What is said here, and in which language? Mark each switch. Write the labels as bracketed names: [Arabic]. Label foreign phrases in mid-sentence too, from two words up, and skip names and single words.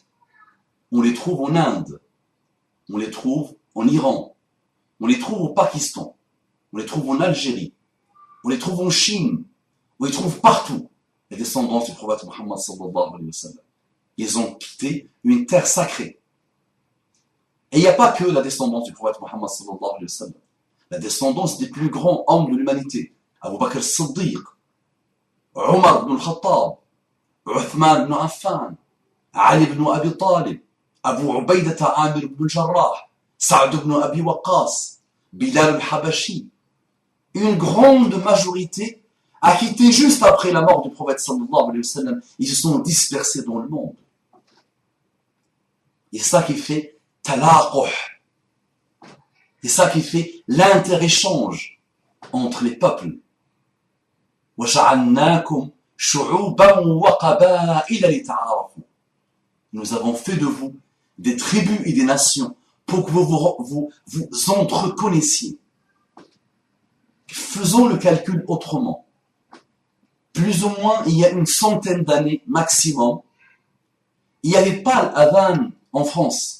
[French] On les trouve en Inde, on les trouve en Iran, on les trouve au Pakistan, on les trouve en Algérie, on les trouve en Chine, on les trouve partout, les descendants du prophète Mohammed [Arabic] صلى الله عليه وسلم. [French] Ils ont quitté une terre sacrée. Et il n'y a pas que la descendance du prophète Mohammed [Arabic] صلى الله عليه وسلم. [French] La descendance des plus grands hommes de l'humanité. Abu Bakr as-Siddiq, Omar ibn al-Khattab, Uthman ibn Affan, Ali ibn Abi Talib, Abu Ubaidata Amir ibn al-Jarrah, Sa'd ibn Abi Waqqas, Bilal al-Habashi. Une grande majorité a quitté juste après la mort du prophète [Arabic] صلى الله عليه وسلم. [French] Ils se sont dispersés dans le monde. Et c'est ça qui fait talaqoh. C'est ça qui fait l'inter-échange entre les peuples. [Arabic] وَجَعَلْنَاكُمْ شُعُوبًا وَقَبَائِلَ لِتَعَارَفُوا. [French] Nous avons fait de vous des tribus et des nations pour que vous entreconnaissiez. Faisons le calcul autrement. Plus ou moins, il y a une centaine d'années maximum, il n'y avait pas l'adhan en France.